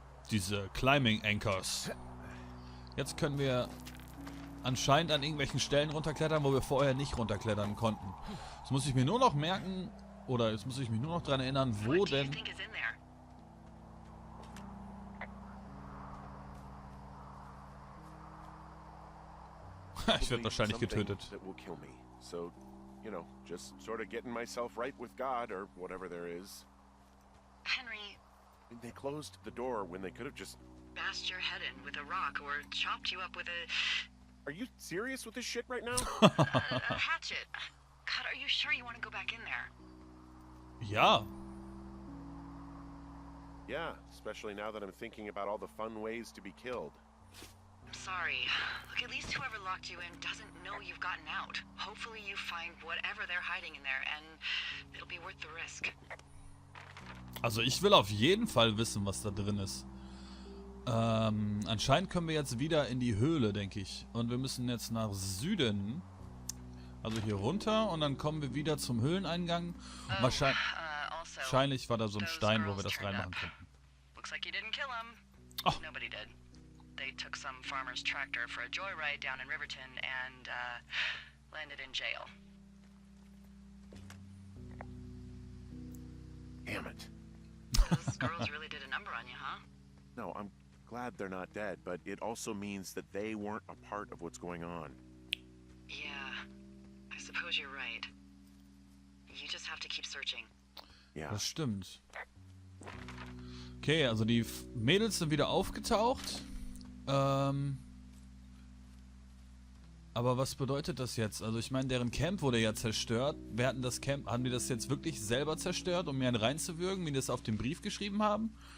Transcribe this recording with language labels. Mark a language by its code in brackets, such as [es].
[de] Diese Climbing Anchors. Jetzt können wir anscheinend an irgendwelchen Stellen runterklettern, wo wir vorher nicht runterklettern konnten. Jetzt muss ich mir nur noch merken, oder jetzt muss ich mich nur noch daran erinnern, wo denn... Ich werde wahrscheinlich getötet. [en] So, you know, just sort of getting myself right with God or whatever there is. Henry, I mean, they closed the door when they could have just... bashed your head in with a rock or chopped you up with a Are you serious with this shit right now? hatchet. God, are you sure you want to go back in there? [de] Ja. [en] Yeah, especially now that I'm thinking about all the fun ways to be killed. I'm sorry. Look, at least whoever locked you in doesn't know you've gotten out. Hopefully you find whatever they're hiding in there and it'll be worth the risk. [de] Also ich will auf jeden Fall wissen, was da drin ist. Anscheinend können wir jetzt wieder in die Höhle, denke ich. Und wir müssen jetzt nach Süden. Also hier runter und dann kommen wir wieder zum Höhleneingang. Wahrscheinlich war da so ein Stein, wo wir das reinmachen könnten. [en] Looks like you didn't kill him. Oh. Nobody did. They took some farmer's tractor for a joyride down in Riverton and landed in jail. Damn it. Those girls really did a number on you, huh? No, I'm glad they're not dead, but it also means that they weren't a part of what's going on. Yeah, I suppose you're right. You just have to keep searching. [de] Ja. Das stimmt. Okay, also die Mädels sind wieder aufgetaucht. Aber was bedeutet das jetzt? Also ich meine, deren Camp wurde ja zerstört. Wer hatten das Camp? Haben die das jetzt wirklich selber zerstört, um mir einen reinzuwürgen, wie die das auf dem Brief geschrieben haben?